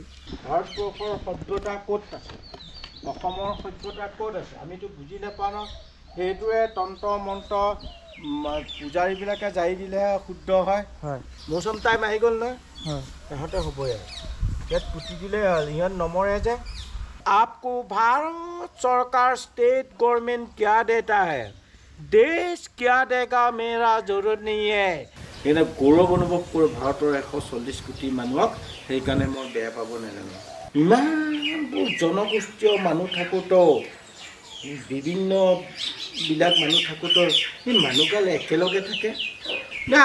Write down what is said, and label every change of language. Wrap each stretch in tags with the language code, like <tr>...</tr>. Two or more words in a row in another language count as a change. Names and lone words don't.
<as>ভাৰতবৰ্ষৰ সভ্যতা ক'ত আছে, অসমৰ সভ্যতা ক'ত আছে আমিতো বুজি নাপাওঁ ন। সেইটোৱে তন্ত্ৰ মন্ত্ৰ পূজাৰীবিলাকে জাৰি দিলেহে শুদ্ধ হয়। মৌচুম টাইম আহি গ'ল নহয়, সিহঁতে হ'বই আৰু ইয়াত পুতি দিলেই হ'ল, ইহঁত নমৰে যে।</as> <hi>आपको भारत सरकार स्टेट गवर्नमेंट क्या देता है, देश क्या देगा मेरा जरूरत नहीं है।</hi> <as>সেইকাৰণে গৌৰৱ অনুভৱ কৰোঁ ভাৰতৰ 140 কোটি মানুহক। সেইকাৰণে মই বেয়া পাব নাজানো। ইমানবোৰ জনগোষ্ঠীয় মানুহ থাকোঁতেও, বিভিন্নবিলাক মানুহ থাকোঁতেও সেই মানুহগাল একেলগে থাকে না।</as>